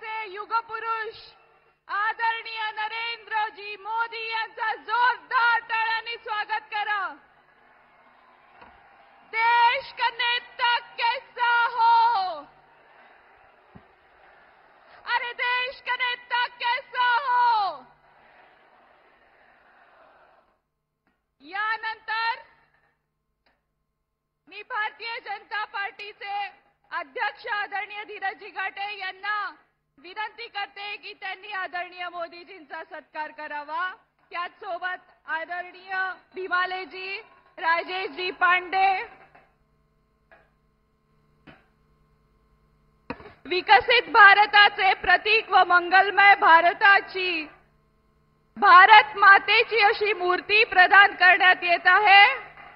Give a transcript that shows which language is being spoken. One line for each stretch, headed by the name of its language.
Marathi: युगपुरुष आदरणीय नरेंद्रजी मोदी यांचा जोरदार टाळ्यांनी स्वागत करा।
Hindi: देश का नेता कैसा हो, अरे देश का नेता कैसा हो।
Marathi: यानंतर मी भारतीय जनता पार्टीचे अध्यक्ष आदरणीय धीरजी घाटे यांना विनंती करते की त्यांनी आदरणीय मोदीजींचा सत्कार करावा। त्याचसोबत आदरणीय भीमालेजी, राजेशजी पांडे, विकसित भारताचे प्रतीक व मंगलमय भारताची भारत मातेची अशी मूर्ती प्रदान करण्यात येत आहे।